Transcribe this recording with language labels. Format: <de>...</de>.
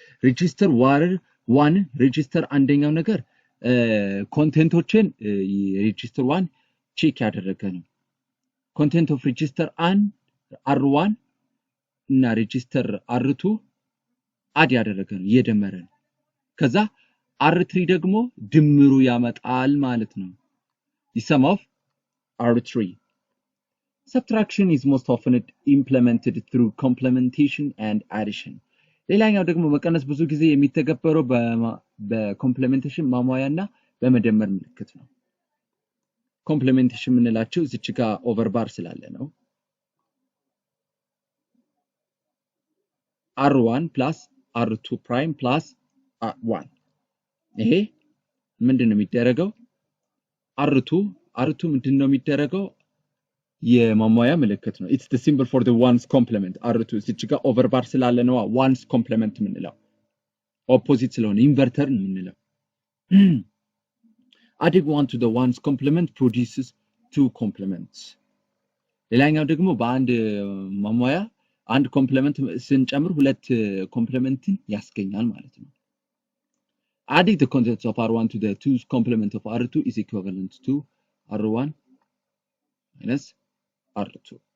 <am>ሬጂስተር 1 ሬጂስተር አንደኛው ነገር ኮንቴንቶችን ሬጂስተር 1 ቼክ ያደረገ ነው። ኮንቴንት ኦፍ ሬጂስተር R1 እና ሬጂስተር R2 አድ ያደረገ ነው፣ እየደመረ ነው። ከዛ R3 ደግሞ ድምሩ ያመጣል ማለት ነው።</am> <en>the sum of R3. Subtraction is most often implemented through complementation and addition.</en> <am>ሌላኛው ደግሞ መቀነስ ብዙ ጊዜ የሚተገበረው በኮምፕሊሜንቴሽን ማሟያና በመደመር ምልክት ነው። ኮምፕሊሜንቴሽን የምንላቸው እዚች ጋር ኦቨርባር ስላለ ነው።</am> <en>R1 plus R2 prime plus 1</en> <am>ይሄ ምንድነው የሚደረገው? R2 ምንድነው የሚደረገው? የማሟያ ምልክት ነው።</am> <en>It's the symbol for the ones complement.</en> <am>R2 እዚች ጋር ኦቨርባር ስላለ ነው ones complement የምንለው። ኦፖዚት ስለሆነ ኢንቨርተር የምንለው።</am> <en>Adding 1 to the ones complement produces 2 complements.</en> <am>ሌላኛው ደግሞ በአንድ ማሟያ አንድ ኮምፕሊመንት ስንጨምር ሁለት ኮምፕሊመንትን ያስገኛል ማለት ነው።</am> <en>Adding the contents of R1 to the 2's complement of R2 is equivalent to R1 minus R2.</en>